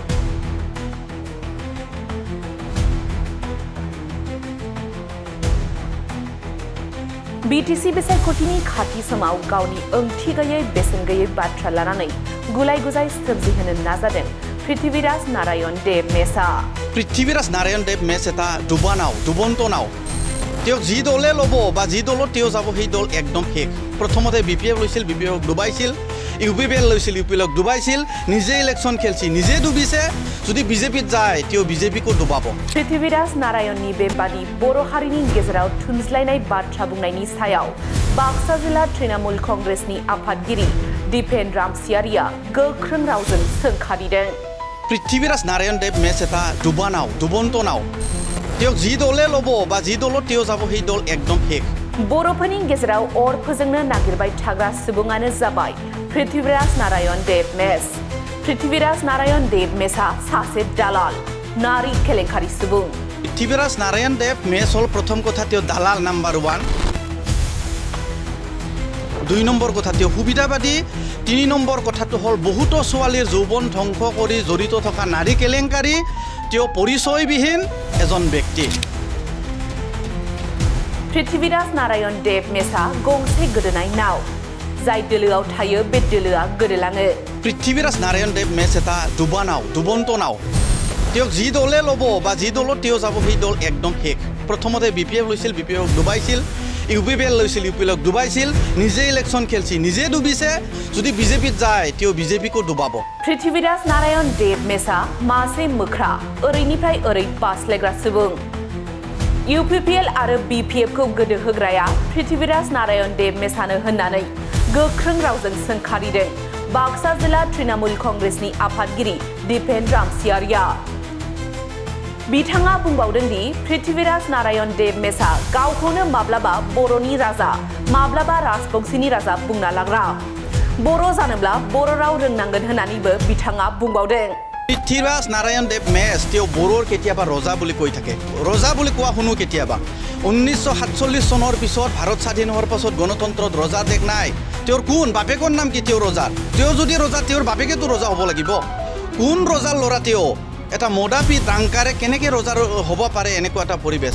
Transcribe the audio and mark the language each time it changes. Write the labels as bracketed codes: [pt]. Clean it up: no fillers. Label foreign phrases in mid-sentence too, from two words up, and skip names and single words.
[brx] BTC बिसायख'थिनि खाथि समाव गावनि ओंथि गैयै बेसेन गैयै बाथ्रा लानानै गुलाय गुजाय सोमजिहोनो नाजादों पृथ्वीराज नारायण देब मेसा। [as] पृथ्वीराज नारायण देब मेस এটা ডুবা নাও ডুবন্ত নাও তেওঁ যি দলে ল'ব বা যি দলত তেওঁ যাব সেই দল একদম শেষ। প্ৰথমতে BPF লৈছিল, BPF ডুবাইছিল, UPPL লৈছিল, UPL ডুবাইছিল, নিজে ইলেকশ্যন খেলছি, নিজে ডুবিছে। যদি BJPত যায় তেওঁ BJPকো ডুবাব। [brx] पृथ्वीराज नारायणनि बेबादि बर' हारिनि गेजेराव थुनज्लायनाय बाथ्रा बुंनायनि सायाव बाक्सा जिल्ला तृणमूल कंग्रेसनि आफादगिरि दीपेन रामसियारिया गोख्रों रावजों सोंखारिदों। [as] पृथ्वीराज नारायण देब मेस এটা ডুবা নাও ডুবন্ত নাও তেওঁ যি দলে ল'ব বা যি দলত তেওঁ যাব সেই দল একদম শেষ। [brx] बर'फोरनि गेजेराव अर फोजोंनो नागिरबाय थाग्रा सुबुङानो जाबाय पृथ्वीराज नारायण देब मेस। पृथ्वीराज नारायण देब मेसा सासे दालाल, नारी केलेंकारि सुबुं। [as] पृथ्वीराज नारायण देब मेस হ'ল প্ৰথম কথা তেওঁ দালাল নাম্বাৰ 1। 2 নম্বৰ কথা তেওঁ সুবিধাবাদী। 3 নম্বৰ কথাটো হ'ল বহুতো ছোৱালীৰ যৌৱন ধ্বংস কৰি জড়িত থকা নাৰী কেলেংকাৰী। তেওঁ পৰিচয়বিহীন এজন ব্যক্তি। [brx] पृथ्वीराज नारायण देब मेसा गंसे गोदोनाय नाव, जाय दोलोआव थायो बे दोलोआ गोदोलाङो। [as] पृथ्वीराज नारायण देब मेस এটা ডুবা নাও ডুবন্ত নাও তেওঁ যি দলে ল'ব বা যি দলত তেওঁ যাব সেই দল একদম শেষ। প্ৰথমতে BPF লৈছিল, BPF ডুবাইছিল, UPPL লৈছিল, UPL ডুবাইছিল, নিজে ইলেকশ্যন খেলছি, নিজে ডুবিছে। যদি BJPত যায় তেওঁ BJPকো ডুবাব। [brx] पृथ्वीराज नारायण देब मेसा मासे मोख्रा, ओरैनिफ्राय ओरै बास्लायग्रा सुबुं। UPPL आरो BPF खौ गोदो होग्राया पृथ्वीराज नारायण देब मेसानो होननानै गोख्रों रावजों सोंखारिदों बाक्सा जिल्ला तृणमूल कंग्रेसनि आफादगिरि दीपेन रामसियारिया। बिथाङा बुंबावदों दि पृथ्वीराज नारायण देब मेसा गावखौनो माब्लाबा बर'नि राजा, माब्लाबा राजबंशीनि राजा बुंना लाग्रा। बर' जानोब्ला बर' राव रोंनांगोन होननानैबो बिथाङा बुंबावदों। [as] पृथ्वीराज नारायण देब मेस তেওঁ বড়োৰ কেতিয়াবা ৰজা বুলি কৈ থাকে। ৰজা বুলি কোৱা শুনো কেতিয়াবা। 1947 চনৰ পিছত ভাৰত স্বাধীন হোৱাৰ পাছত গণতন্ত্ৰত ৰজা দেখ নাই। তেওঁৰ কোন বাপেকৰ নাম কি তেওঁৰ ৰজাৰ? তেওঁ যদি ৰজা তেওঁৰ বাপেকেতো ৰজা হ'ব লাগিব। কোন ৰজাৰ ল'ৰা তেওঁ? এটা মদাপি দাংকাৰে কেনেকৈ ৰজাৰ হ'ব পাৰে এনেকুৱা এটা পৰিৱেশ?